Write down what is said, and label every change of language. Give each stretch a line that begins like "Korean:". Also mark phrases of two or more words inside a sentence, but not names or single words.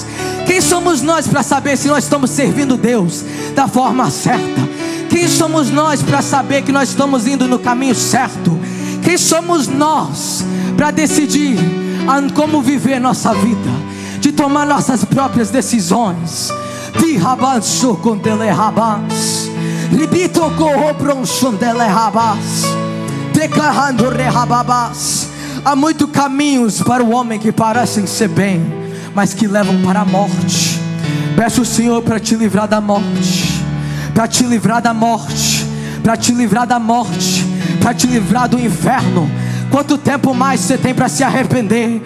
Portuguese: Quem somos nós para saber se nós estamos servindo Deus da forma certa? Quem somos nós para saber que nós estamos indo no caminho certo? Quem somos nós para decidir como viver nossa vida? De tomar nossas próprias decisões. Dihabanso com telehabas. Ribito corrobronson telehabas. Declarando rehababas. Há muitos caminhos para o homem que parecem ser bem, mas que levam para a morte. Peço o Senhor para te livrar da morte. Para te livrar da morte. Para te livrar da morte. Para te livrar do inferno. Quanto tempo mais você tem para se arrepender?